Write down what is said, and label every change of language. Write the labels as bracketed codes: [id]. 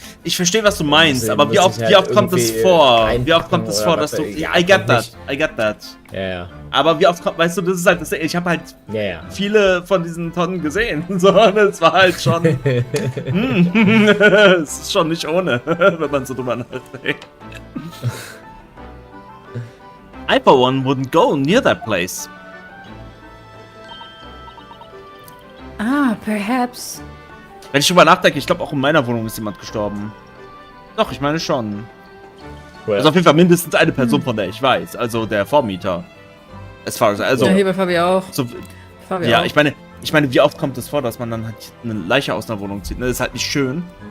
[de] Ich verstehe, was du meinst, aber wie oft kommt es vor? Wie oft kommt es vor, dass du... [en] I get that. [de] Ja. Aber wie oft kommt, weißt du, das ist halt das Ding. Ich habe halt viele von diesen Tonnen gesehen. So, und es war halt schon... es ist schon nicht ohne, wenn man so drüber nachdenkt. [en] I for one wouldn't go near that place. Perhaps. [de] Wenn ich drüber nachdenke, ich glaube auch in meiner Wohnung ist jemand gestorben. Doch, ich meine schon. Also auf jeden Fall mindestens eine Person, von der ich weiß. Also der Vormieter. Also, ja, hier bei Fabi auch. So, ja, ich meine, wie oft kommt es vor, dass man dann halt eine Leiche aus einer Wohnung zieht? Ne? Das ist halt nicht schön.